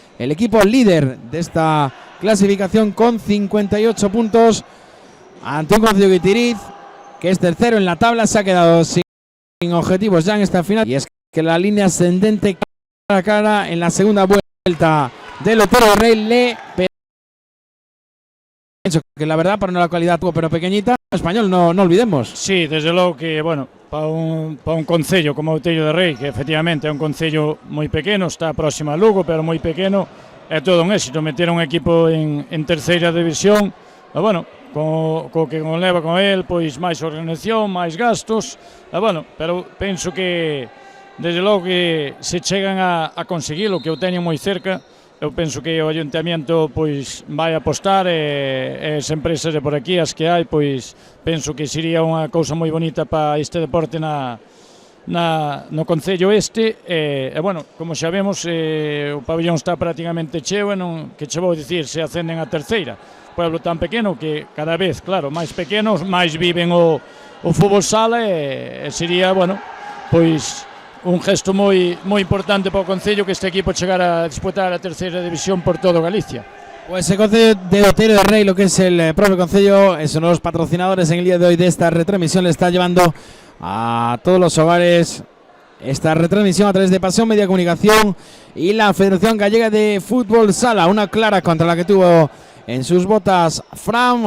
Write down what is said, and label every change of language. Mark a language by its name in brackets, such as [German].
[Spanish] El equipo líder de esta clasificación con 58 puntos ante un Concello Guitiriz que es tercero en la tabla. Se ha quedado sin objetivos ya en esta final, y es que la línea ascendente cara a cara en la segunda vuelta del Otero de Rey le pienso que la verdad para una localidad pero pequeñita, Español, no olvidemos. [Galician] Sí, desde luego que, bueno, para un concello como Outeiro de Rei, que efectivamente é un concello moi pequeno, está próximo a Lugo, pero moi pequeno, é todo un éxito meter un equipo en terceira división. E, bueno, co que conleva con el, pois máis organización, máis gastos, e, bueno, pero penso que desde logo que se chegan a conseguilo, que o teñen moi cerca. Eu penso que o Ayuntamiento pois vai apostar, e as empresas de por aquí, as que hai, pois penso que sería unha cousa moi bonita para este deporte no concello este. E bueno, como xa vemos, o pabellón está prácticamente cheo, e non, que che vou dicir, se ascenden a terceira. Pueblo tan pequeno que cada vez, claro, máis pequenos, máis viven o fútbol sala, e sería, bueno, pois un gesto moi importante para o concello que este equipo chegara a disputar a terceira división por todo Galicia. [Spanish] Pues el concello de Outeiro de Rei, lo que es el propio concello, son los patrocinadores en el día de hoy de esta retransmisión. Le está llevando a todos los hogares esta retransmisión a través de Pasión Media Comunicación y la Federación Gallega de Fútbol Sala. Una clara contra la que tuvo en sus botas Fran.